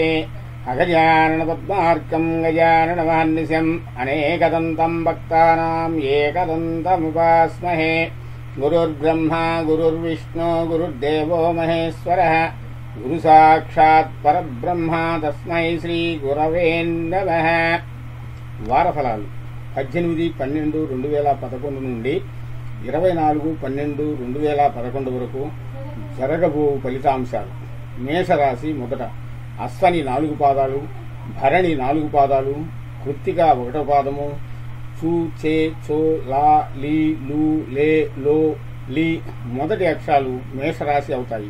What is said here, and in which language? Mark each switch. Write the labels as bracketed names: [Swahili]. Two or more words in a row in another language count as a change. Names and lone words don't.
[Sanskrit] अगजाननपद्मार्कं गजाननमहर्निशम् अनेकदन्तं भक्तानां एकदन्तमुपास्महे। गुरुर्ब्रह्मा गुरुर्विष्णु गुरुर्देवो महेश्वरः गुरुसाक्षात् परब्रह्मा तस्मै श्री गुरवे नमः। [Telugu] వారఫలాలు 18/12/2011 నుండి 24/12/2011 వరకు జరగబో ఫలితాంశాలు. మేషరాశి మొదట అశ్వని 4 పాదాలు, భరణి 4 పాదాలు, కృత్తిక 1వ పాదము, చూ చే చో లా లీ లు లే లో లీ మొదటి అక్షరాలు మేషరాశి అవుతాయి.